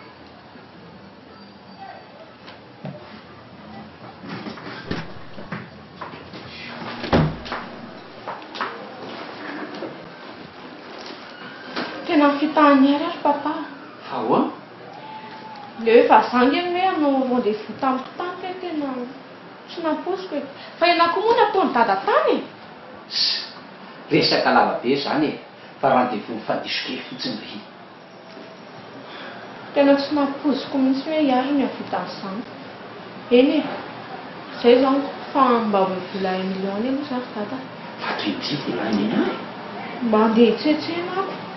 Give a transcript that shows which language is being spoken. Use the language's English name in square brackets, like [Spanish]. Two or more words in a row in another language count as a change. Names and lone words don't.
[Malagasy] Tena fitahany ary papa. Ahoa? Le hoe vazangy eny hoe hanao rendez-vous tamin'ny tany hoe tena tsy naposiko e. Fa ianao koa moa nataony dada tany e. Resaka lavabe zany e. Fa rendez-vous mifandisiko kely fotsiny ry. Tena tsy naposiko mihitsy hoe iary ny avita an'izany. Eny e. Zay zao fa mba hoe vola 1 million eny moa zany dada. Fa toy ity vola eny e. Mba andeha hitsetsena ako.